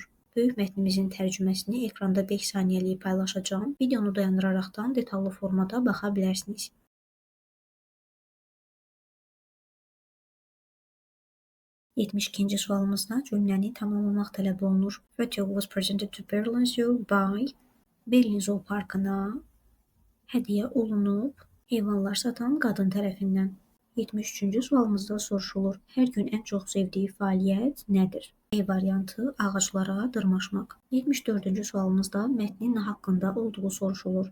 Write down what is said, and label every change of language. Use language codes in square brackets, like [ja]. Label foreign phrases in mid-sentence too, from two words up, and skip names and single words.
[az] Böyük mətnimizin tərcüməsini ekranda 5 saniyəlik paylaşacağım. Videonu dayandıraraqdan detallı formada baxa bilərsiniz. 72-ci sualımızda cümləni tamamlamaq tələb olunur. [en] Photo was presented to Berlin Zoo by [az] Berlin Zoo Parkına hədiyyə olunub heyvanlar satan qadın tərəfindən. 73-cü sualımızda soruşulur. Hər gün ən çox sevdiyi fəaliyyət nədir? E variantı ağaclara dırmaşmaq. 74-cü sualımızda mətnin nə haqqında olduğu soruşulur.